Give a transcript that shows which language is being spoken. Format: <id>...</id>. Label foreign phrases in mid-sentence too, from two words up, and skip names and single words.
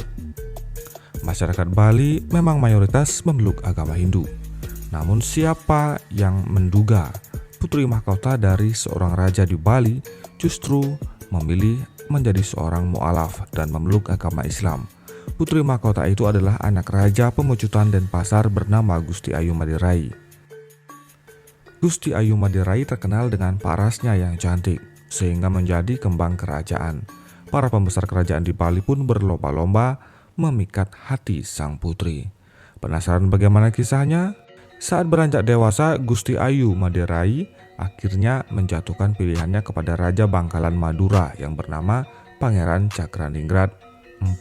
<id>Masyarakat Bali memang mayoritas memeluk agama Hindu. Namun siapa yang menduga putri mahkota dari seorang raja di Bali justru memilih menjadi seorang mualaf dan memeluk agama Islam. Putri mahkota itu adalah anak raja Pemecutan Denpasar bernama Gusti Ayu Maderai. Gusti Ayu Maderai terkenal dengan parasnya yang cantik sehingga menjadi kembang kerajaan. Para pembesar kerajaan di Bali pun berlomba-lomba memikat hati sang putri. Penasaran bagaimana kisahnya? Saat beranjak dewasa, Gusti Ayu Maderai akhirnya menjatuhkan pilihannya kepada Raja Bangkalan Madura yang bernama Pangeran Cakraningrat IV.</id>